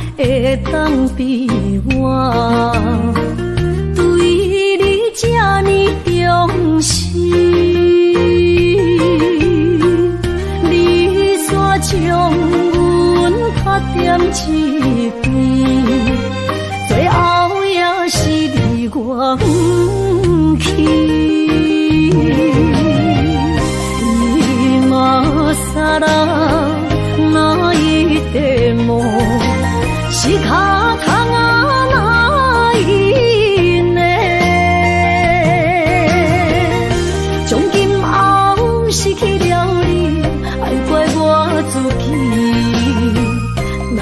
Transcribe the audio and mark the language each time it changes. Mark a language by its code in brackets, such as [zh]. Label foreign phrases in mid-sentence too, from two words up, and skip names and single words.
[nan] 会当比我对你这呢重视，你煞将阮拍点一边，最后也是离我不去。 [ja] 今さら泣いても仕方がないね。 [nan] 从今后失去了你，爱怪我自己。